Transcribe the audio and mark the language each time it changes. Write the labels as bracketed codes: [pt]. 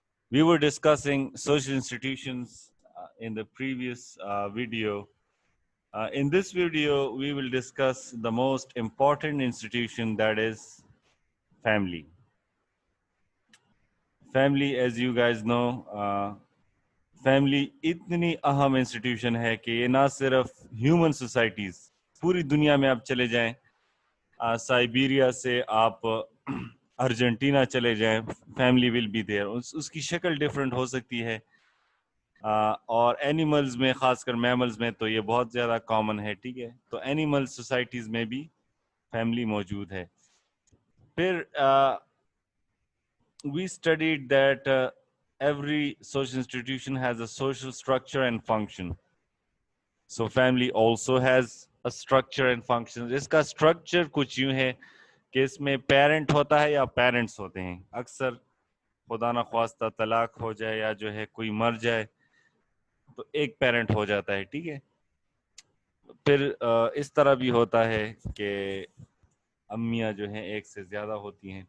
[en] We were discussing social institutions in the previous video. In this video, we will discuss the most important institution, that is family. Family, as you guys know, family [hi] इतनी अहम institution है कि ये ना सिर्फ human societies, पूरी दुनिया में आप चले जाएं, साइबेरिया से आप अर्जेंटीना चले जाएं, [en] Family will be there. [hi] उसकी शक्ल डिफरेंट हो सकती है, और एनिमल्स में, खासकर मैमल्स में तो ये बहुत ज़्यादा कॉमन है. ठीक है, तो एनिमल सोसाइटीज़ में भी फैमिली मौजूद है. फिर [en] we studied that every social institution has a social structure and function. So family also has a structure and function. [hi] इसका structure कुछ यूं है कि इसमें पेरेंट होता है या पेरेंट्स होते हैं. अक्सर खुदा ना ख्वास्ता तलाक हो जाए या जो है कोई मर जाए तो एक पेरेंट हो जाता है. ठीक है, फिर इस तरह भी होता है कि अम्मियाँ जो हैं एक से ज़्यादा होती हैं.